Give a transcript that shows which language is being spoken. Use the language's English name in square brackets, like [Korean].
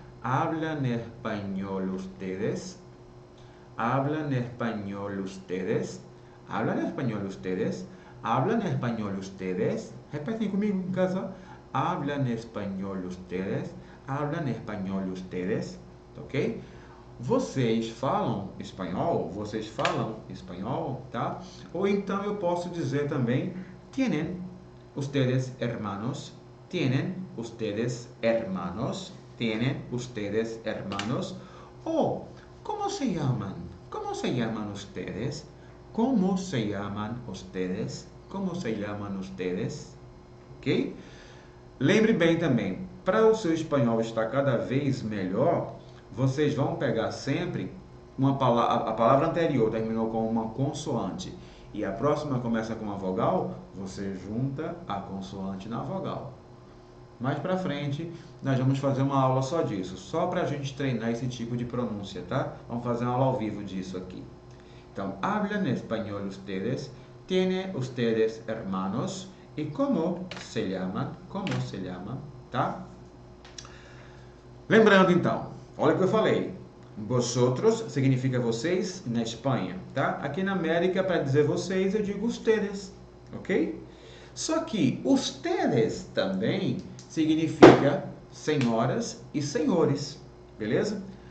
[Spanish] ¿Hablan español ustedes? ¿Hablan español ustedes? ¿Hablan español ustedes? ¿Hablan español ustedes? [Portuguese] Repetem comigo em casa. [Spanish] ¿Hablan español ustedes? ¿Hablan español ustedes? Ok? [Portuguese] vocês falam espanhol? Vocês falam espanhol, tá? Ou então eu posso dizer também, [Spanish] tienen ustedes hermanos? Tienen ustedes hermanos? Tienen ustedes hermanos? Ou, ¿cómo se llaman? ¿Cómo se llaman ustedes? ¿Cómo se llaman ustedes? ¿Cómo se llaman ustedes? Ok? [Portuguese] Lembre bem também, para o seu espanhol estar cada vez melhor, vocês vão pegar sempre a palavra anterior terminou com uma consoante e a próxima começa com uma vogal, você junta a consoante na vogal. Mais para frente, nós vamos fazer uma aula só disso, só para a gente treinar esse tipo de pronúncia, tá? Vamos fazer uma aula ao vivo disso aqui. Então, [Spanish] hablan español ustedes, tienen ustedes hermanos, e como se llaman, [Portuguese] tá? Lembrando então, olha o que eu falei, vosotros significa vocês na Espanha, tá? Aqui na América, para dizer vocês, eu digo ustedes, ok? Só que ustedes também significa senhoras e senhores, beleza?